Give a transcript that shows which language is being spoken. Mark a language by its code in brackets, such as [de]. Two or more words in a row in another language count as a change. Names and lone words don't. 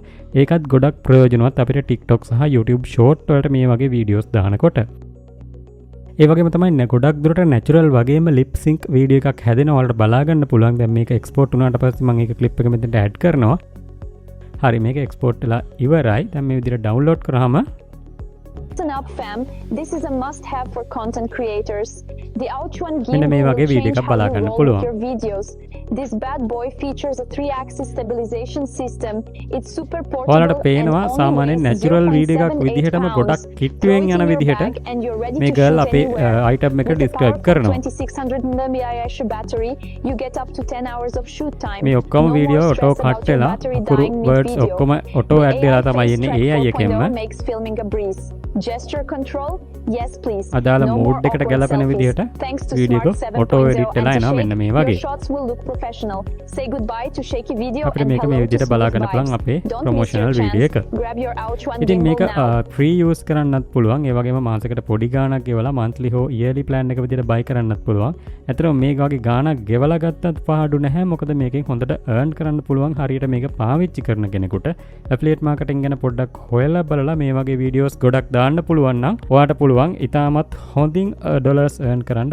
[si] ඒකත් ගොඩක් ප්‍රයෝජනවත් අපිට TikTok සහ YouTube short වලට මේ වගේ videos දානකොට. ඒ වගේම තමයි ගොඩක් දුරට natural වගේම [en] lip sync video [si] එකක් හැදෙනවා. ඔයාලට බලා ගන්න පුළුවන්. දැන් මේක export වුණාට පස්සේ මම ඒක clip එක මෙතනට add කරනවා. හරි මේක export වෙලා ඉවරයි. දැන් මේ විදිහට download කරාම [en] Listen up fam, this is a must have for content creators. The Ouch1 [si] මෙන්න මේ [en] gimbal [si] වගේ [en] will [si] වීඩියෝ [en] change [si] එකක් [en] how [si] බලා [en] you [si] ගන්න [en] roll [si] පුළුවන්. [en] with your videos. This bad boy features a 3-axis stabilization system. It's super portable [si] ඔයාලට [en] and [si] පේනවා [en] only [si] සාමාන්‍යයෙන් [en] weighs natural video [si] එකක් [en] 0.78 [si] විදිහටම [en] pounds. [si] ගොඩක් [en] Throw [si] කිට්ටුවෙන් [en] it [si] යන [en] in your [si] විදිහට [en] bag and you're ready [si] මේ [en] to [si] ගර්ල් [en] shoot [si] අපේ [en] anywhere. [si] අයිටම් එක [en] With a [si] ඩිස්ක්‍රයිබ් [en] powerful [si] කරනවා. [en] 2600 mAh battery, you get up to 10 hours of shoot time. [si] මේ ඔක්කොම [en] No [si] වීඩියෝ [en] more [si] ඔටෝ [en] stress about [si] කට් [en] your [si] වෙලා [en] battery [si] අකුරු [en] dying [si] වර්ඩ්ස් [en] mid-video. [si] ඔක්කොම [en] auto add [si] වෙලා තමයි [en] The [si] එන්නේ [en] AI AI Face Track [si] එකෙන්ම [en] 4.0 makes filming a breeze. Gesture control? Yes please. [si] අදාළ [en] No [si] මූඩ් [en] more [si] එකට [en] awkward [si] ගැලපෙන [en] selfies. [si] විදිහට [en] Thanks to [si] වීඩියෝ [en] Smart [si] එක ඔටෝ [en] 7.0 [si] එඩිට් වෙලා [en] and [si] එනවා [en] Shake, [si] මෙන්න මේ [en] your [si] වගේ. [en] shots will look professional. Say goodbye to shaky video [si] අපිට [en] and [si] මේක මේ [en] hello to [si] විදිහට බලා [en] smooth [si] ගන්න පුළුවන් [en] vibes. [si] අපේ [en] Don't miss your promotional video [si] එක. [en] chance. Grab your Ouch1 [si] ඉතින් මේක [en] gimbal now. free use [si] කරන්නත් පුළුවන්. ඒ වගේම මාසෙකට පොඩි ගාණක් ගෙවලා monthly හෝ [en] yearly plan [si] එක විදිහට buy කරන්නත් පුළුවන්. ඇත්තටම මේක වගේ ගාණක් ගෙවලා ගත්තත් පහඩු නැහැ. මොකද මේකෙන් හොඳට earn කරන්න පුළුවන්. හරියට මේක පාවිච්චි කරන කෙනෙකුට [en] affiliate marketing [si] ගැන පොඩ්ඩක් හොයලා බලලා මේ වගේ වීඩියෝස් ගොඩක් දාන්න පුළුවන් නම් ඔයාට පුළුවන් ඉතාමත් හොඳින් [en] dollars earn [si] කරන්න.